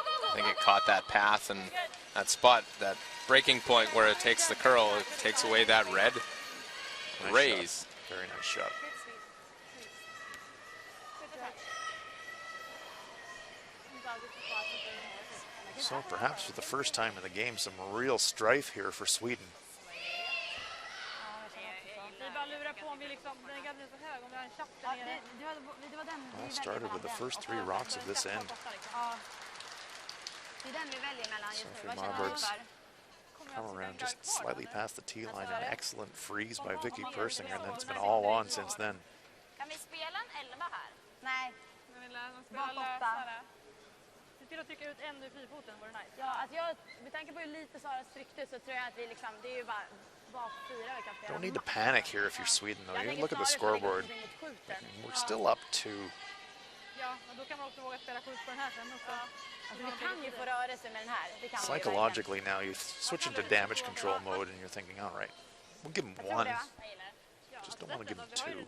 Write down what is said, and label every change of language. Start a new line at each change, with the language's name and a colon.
English: I think it caught that path, and That spot, that breaking point where it takes the curl, it takes away that red. Nice Raise. shot. Very nice shot. So perhaps for the first time in the game, some real strife here for Sweden.
Swedish: Vi bara lurar på om vi liksom, den är så hög, om vi har en chatt där nere. Det var den.
English: All started with the first 3 rocks of this end.
Swedish: Ja. Det är den vi väljer mellan just nu.
English: Sophie
Swedish: Vad känner du
English: Marburg's
Swedish: för?
English: come around just slightly past the tee line. An excellent freeze by Vicky Persinger, and then it's been all on since then.
Swedish: Kan vi spela en 11 här? Nej. Men vill de spela Bakåt. lösare. Se till att trycka ut en ur frifoten, vore nice. Ja, alltså med tanke på hur lite Saras tryckte så tror jag att vi liksom, det är ju bara bak 4 vi kan spela.
English: Don't need to panic here if you're Sweden, though. You look at the scoreboard. We're still up 2.
Swedish: Ja, och då kan man också våga spela skjut på den här sen också. Alltså, vi kan ju få rörelse med den här. Det kan vi ju
English: Psychologically now, you switch into damage control mode, and you're thinking, all right, we'll give him 1. Just don't want to give him 2.